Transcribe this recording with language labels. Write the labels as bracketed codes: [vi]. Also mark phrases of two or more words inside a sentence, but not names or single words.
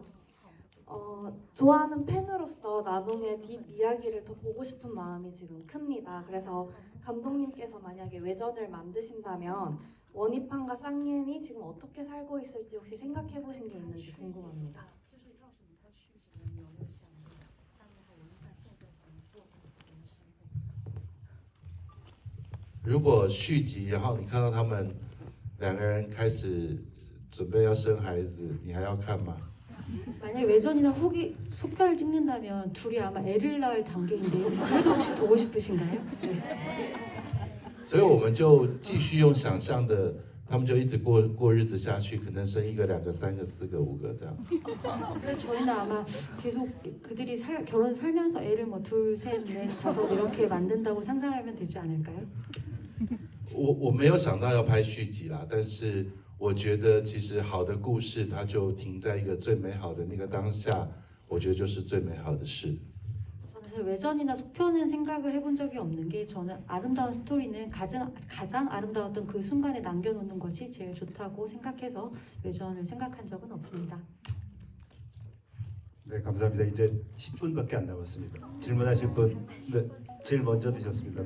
[ko] 좋아하는 팬으로서 나농의 뒷이야기를 더 보고 싶은 마음이 지금 큽니다. 그래서 감독님께서 만약에 외전을 만드신다면 원희판과 쌍옌이 지금 어떻게 살고 있을지 혹시 생각해 보신 게 있는지 궁금합니다. [zh] 如果续集，然后你看到他们两个人开始准备要生孩子，你还要看吗？ [ko] 만약에 외전이나 후기 속편을 찍는다면 둘이 아마 애를 낳을 단계인데요. 그래도 혹시 보고 싶으신가요? 네. [zh] 所以我们就继续用想象的，他们就一直过日子下去，可能生一个、两个、三个、四个、五个这样。 [ko] 근데 저희는 아마 계속 그들이 결혼 살면서 애를 뭐 둘, 셋, 넷, 다섯 이렇게 만든다고 상상하면 되지 않을까요? [zh] 我没有想到要拍续集啦，但是我觉得其实好的故事，它就停在一个最美好的那个当下，我觉得就是最美好的事。 [ko] 저는 외전이나 속편은 생각을 해본 적이 없는 게 저는 아름다운 스토리는 가장 아름다웠던 그 순간에 남겨놓는 것이 제일 좋다고 생각해서 외전을 생각한 적은 없습니다. 네, 감사합니다. 이제 10분밖에 안 남았습니다. 질문하실 분, 네, 제일 먼저 드셨습니다.